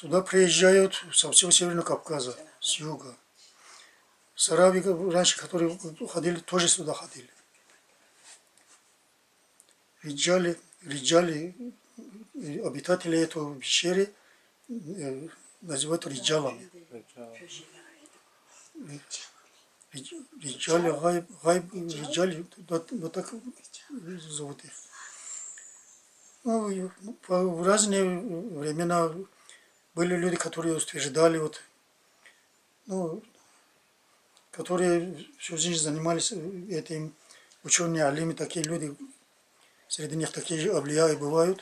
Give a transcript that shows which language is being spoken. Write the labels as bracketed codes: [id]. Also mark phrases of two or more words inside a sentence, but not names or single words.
[ru] Сюда приезжают со всего Северного Кавказа, с юга. Сараби раньше, которые ходили, тоже сюда ходили. Риджали, обитатели этого пещеры называют риджалами. Риджали, риджали, вот так зовут их. Ну, в разные времена были люди, которые утверждали, вот, ну, которые всю жизнь занимались этим, ученые, алимы, такие люди, среди них такие же авлияи бывают.